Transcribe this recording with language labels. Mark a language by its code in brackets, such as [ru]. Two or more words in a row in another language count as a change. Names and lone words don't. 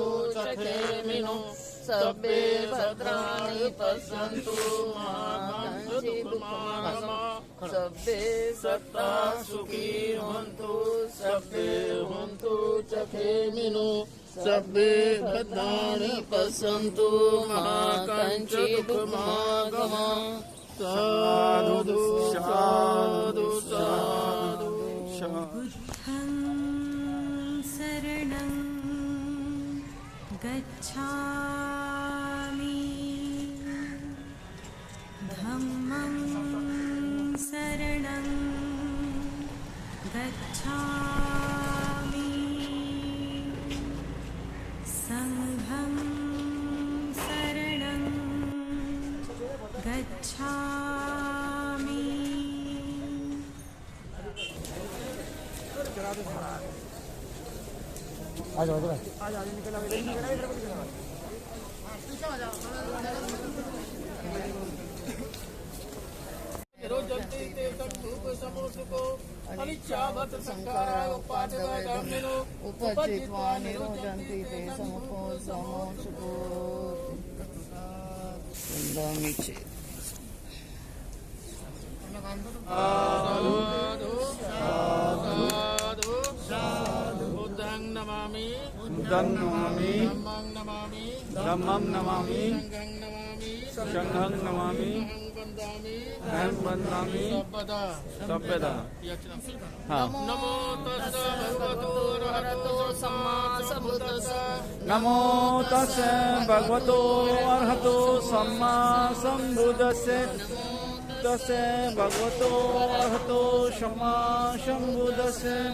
[pi] चखेमिनो सबे भद्राणि पश्यन्तु मा कञ्चित् दुःखमागम सबे सत्ता सुखी होन्तु सबे होन्तु चखेमिनो सबे भद्राणि पश्यन्तु मा कञ्चित् दुःखमागम साधु साधु साधु बुद्धं शरणं गच्छामि धम्मं शरणं गच्छामि संघं शरणं गच्छामि [hi] आ जाओ इधर आ जाओ निकल आओ इधर पीछे आ जाओ। [pi] निरोधन्ति ते संउपशमो सुखो अनिच्छावत संखारा उपादवयो धम्मिनो उपजित्वा निरोधन्ति ते संउपशमो सुखो दमिचे साधु साधु साधु बुद्धं नमामि बुद्धं नमामि धम्मं नमामि धम्मं नमामि संघं नमामि संघं नमामि अहं वन्दामि सर्वदा सर्वदा। हाँ नमो तस्स भगवतो अरहतो सम्मा सम्बुद्धस्स नमो तस्से भगवतो अर्हतो सम्मा सम्बुद्धस्से तस्से भगवतो अर्हतो सम्मा सम्बुद्धस्से